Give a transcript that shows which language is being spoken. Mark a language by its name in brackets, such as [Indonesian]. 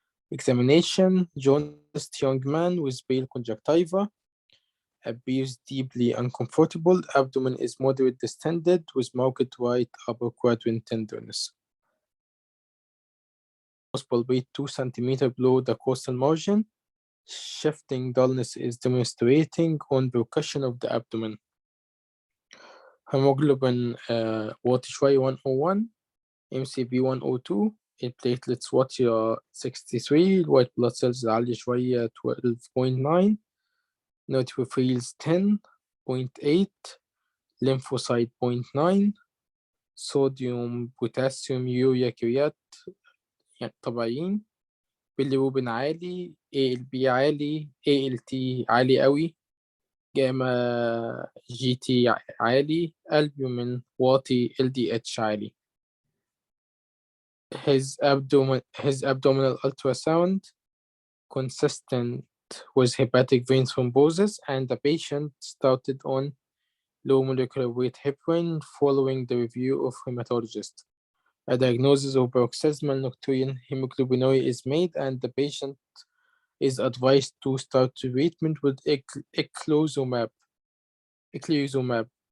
[English] Examination: jaundiced young man with pale conjunctiva, appears deeply uncomfortable, abdomen is moderate distended with marked right upper quadrant tenderness. Palpate 2 cm below the costal margin. Shifting dullness is demonstrating on percussion of the abdomen. [Arabic] Hemoglobin واطي شوية 101, MCV 102, platelets واطية 63, [English] white blood cells [Arabic] عالية شوية 12.9, neutrophils 10.8, lymphocyte 0.9, صوديوم بوتاسيوم يوريا كريات يعني طبيعيين، bilirubin عالي، ALB عالي، ALT عالي قوي، جاما GT عالي، albumin واطي، LDH عالي. [English] His abdominal ultrasound consistent with hepatic vein thrombosis, and the patient started on low molecular weight heparin following the review of hematologist. A diagnosis of paroxysmal nocturnal hemoglobinuria is made, and the patient is advised to start treatment with eculizumab.